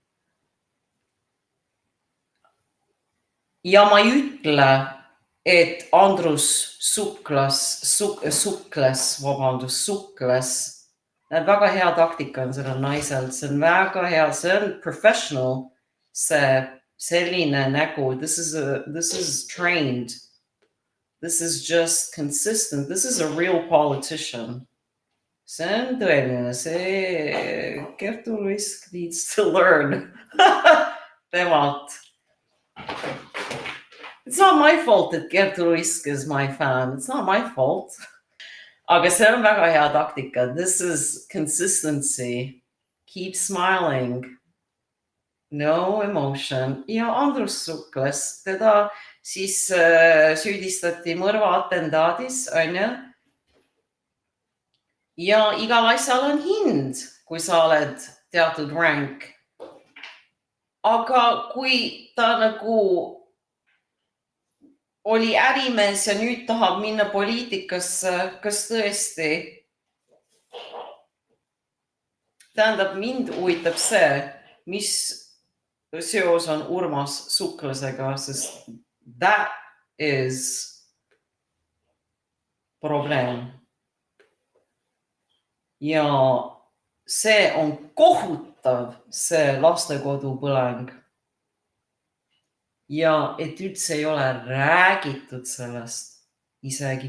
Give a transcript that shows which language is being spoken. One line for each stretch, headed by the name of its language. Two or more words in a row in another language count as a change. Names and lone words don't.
Estonian: Ja ma ei ütle, et Andrus Suklas, väga hea taktika on sellel naisel, see on väga hea, see on professional, see selline nägu,
English: this is trained, this is just consistent, this is a real politician.
Estonian: See on tõeline, see Kertu Luisk
English: needs to learn
Estonian: temalt.
English: It's not my fault that Kertu Luisk is my fan. It's not my fault.
Estonian: Aga see on väga hea taktika.
English: This is consistency. Keep smiling. No emotion.
Estonian: Ja Andrus Suklas, teda siis süüdistati mõrva atentaadis, Ja igal asjal on hind, kui sa oled teatud rank. Aga kui ta nagu oli ärimees ja nüüd tahab minna poliitikasse, kas tõesti? Tähendab, mind huvitab see, mis seos on Urmas Suklasega, sest
English: that is
Estonian: probleem. Ja see on kohutav, see lastekodu põleng. Ja et üldse ei ole räägitud sellest isegi.